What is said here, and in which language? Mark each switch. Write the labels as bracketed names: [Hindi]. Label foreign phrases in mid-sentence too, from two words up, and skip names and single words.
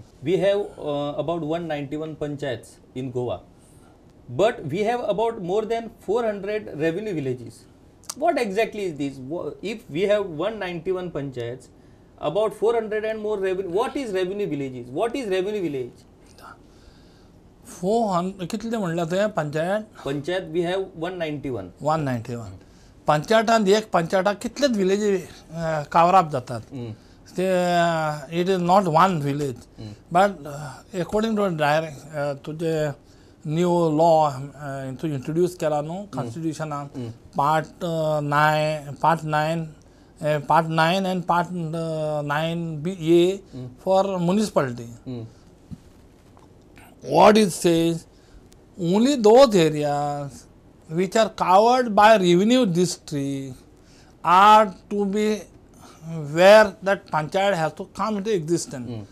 [English] we have about 191 panchayats in Goa, but we have about more than 400 revenue villages. What exactly is this? If we have 191 panchayats, about 400 and more revenue, what is revenue villages? What is revenue village? [Konkani] 400 कितले म्हणले ते पंचायत [English] Panchayat we have 191. [Konkani] 191 पंचायतांत एक पंचायताक कितलेच विलेजी कवरअप जातात ते [English] it is not one village but according to direct [Konkani] तुझे [English] new law [Konkani] तू इंट्रोड्यूस केला न्हू कॉन्स्टिट्यूशनान [English] part 9 and part 9A for municipality. What it says, only those areas which are covered by revenue district are to be where that panchayat has to come into existence.